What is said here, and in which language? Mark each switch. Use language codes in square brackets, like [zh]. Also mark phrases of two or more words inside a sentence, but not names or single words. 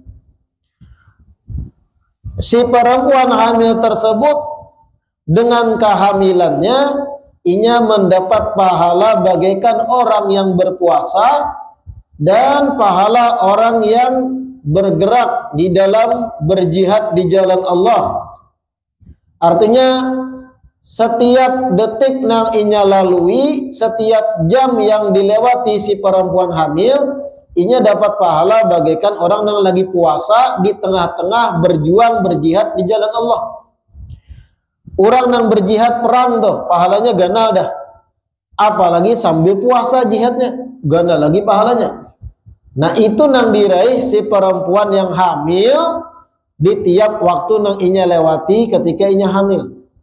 [id] Si perempuan hamil tersebut dengan kehamilannya inya mendapat pahala bagaikan orang yang berpuasa dan pahala orang yang bergerak di dalam berjihad di jalan Allah. Artinya setiap detik nang inya lalui, setiap jam yang dilewati si perempuan hamil, inya dapat pahala bagaikan orang yang lagi puasa di tengah-tengah berjuang berjihad di jalan Allah. Orang yang berjihad perang tuh pahalanya ganal dah. Apalagi sambil puasa jihadnya, ganal lagi pahalanya. Nah itu nang diraih si perempuan yang hamil di tiap waktu nang inya lewati ketika inya hamil.